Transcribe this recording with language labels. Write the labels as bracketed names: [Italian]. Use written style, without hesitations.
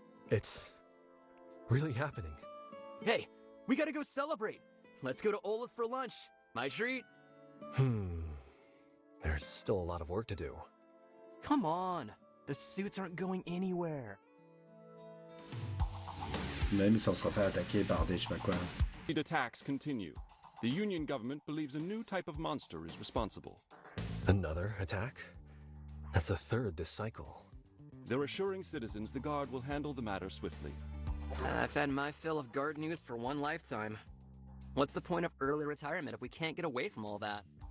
[English] It's really happening. Hey, we gotta go celebrate. Let's go to Ola's for lunch. My treat. There's still a lot of work to do. Come on. The suits aren't going anywhere. [French] Même si on sera pas attaqué par des je sais pas quoi. [English] Attacks continue. The Union government believes a new type of monster is responsible. Another attack? That's a third this cycle. They're assuring citizens the Guard will handle the matter swiftly. I've had my fill of guard news for one lifetime. What's the point of early retirement if we can't get away from all that?